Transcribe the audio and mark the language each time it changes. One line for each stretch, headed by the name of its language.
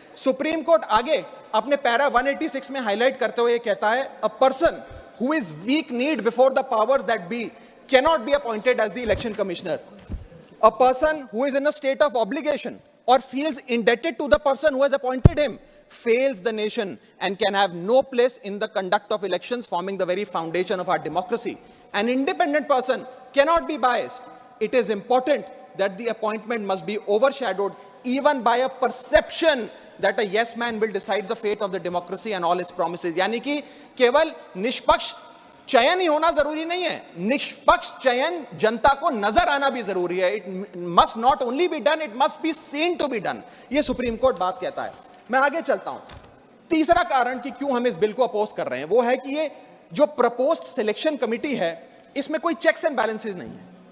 Hindi: Supreme court आगे अपने para 186 में हाईलाइट करते हुए कहता है,
English: A person who is weak kneed before the powers that be cannot be appointed as the election commissioner. A person who is in a state of obligation or feels indebted to the person who has appointed him fails the nation and can have no place in the conduct of elections, forming the very foundation of our democracy. An independent person cannot be biased. It is important that the appointment must be overshadowed even by a perception that a yes man will decide the fate of the democracy and all its promises.
Hindi: यानी कि केवल निष्पक्ष चयन ही होना जरूरी नहीं है, निष्पक्ष चयन जनता को नजर आना भी जरूरी है.
English: It must not only be done, it must be seen to be done.
Hindi: ये सुप्रीम कोर्ट बात कहता है. मैं आगे चलता हूं. तीसरा कारण कि क्यों हम इस बिल को अपोज कर रहे हैं वो है कि ये जो प्रपोज्ड सिलेक्शन कमिटी है इसमें कोई चेक्स एंड बैलेंसेस नहीं है.